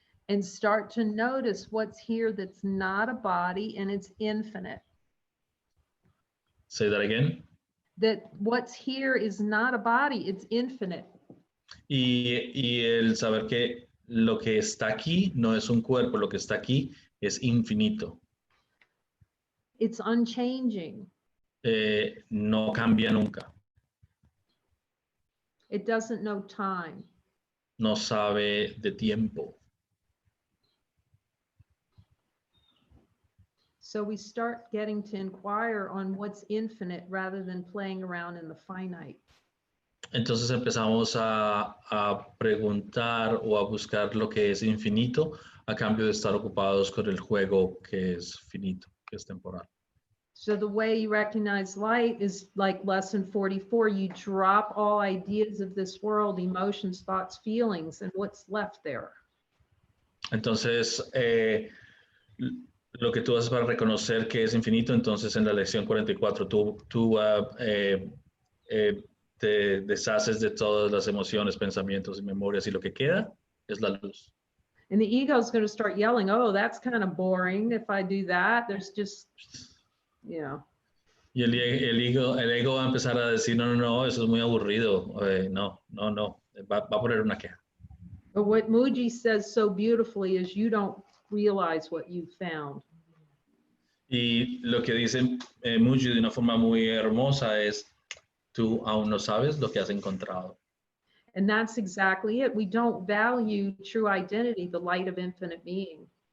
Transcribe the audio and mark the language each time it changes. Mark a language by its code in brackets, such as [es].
[en] And start to notice what's here that's not a body and it's infinite. Say that again. That what's here is not a body, it's infinite. [es] Y el saber que lo que está aquí no es un cuerpo, lo que está aquí es infinito. [en] It's unchanging. [es] No cambia nunca. [en] It doesn't know time. [es] no sabe de tiempo. [en] So we start getting to inquire on what's infinite rather than playing around in the finite. [es] Entonces empezamos a preguntar o a buscar lo que es infinito a cambio de estar ocupados con el juego que es finito, que es temporal. [en] So the way you recognize light is like lesson 44. You drop all ideas of this world, emotions, thoughts, feelings, and what's left there. [es] Entonces, lo que tú haces para reconocer que es infinito, entonces en la lección 44 tú te deshaces de todas las emociones, pensamientos y memorias y lo que queda es la luz. [en] And the ego is going to start yelling, oh, that's kind of boring. If I do that, there's just, you know. [es] Y el ego va a empezar a decir, no, eso es muy aburrido. No, va a poner una queja. [en] But what Muji says so beautifully is you don't realize what you found. [es] Y lo que dice Muji de una forma muy hermosa es, tú aún no sabes lo que has encontrado. [en] And that's exactly it. We don't value true identity, the light of infinite being.